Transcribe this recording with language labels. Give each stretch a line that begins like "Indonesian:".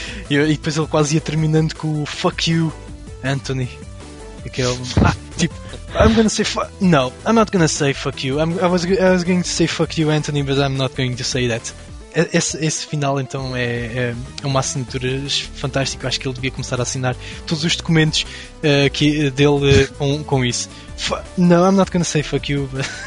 Portuguese: E depois ele quase ia terminando com o
English: "fuck you, Anthony."
Portuguese: Aquele, tipo,
English: "I'm gonna say fuck..." "No, I'm not gonna say fuck you. I was going to say fuck you, Anthony, but I'm not going to say that."
Portuguese: Esse final, então, é uma assinatura fantástica. Acho que ele devia começar a assinar todos os documentos dele com isso.
English: "No, I'm not gonna say fuck you, but..."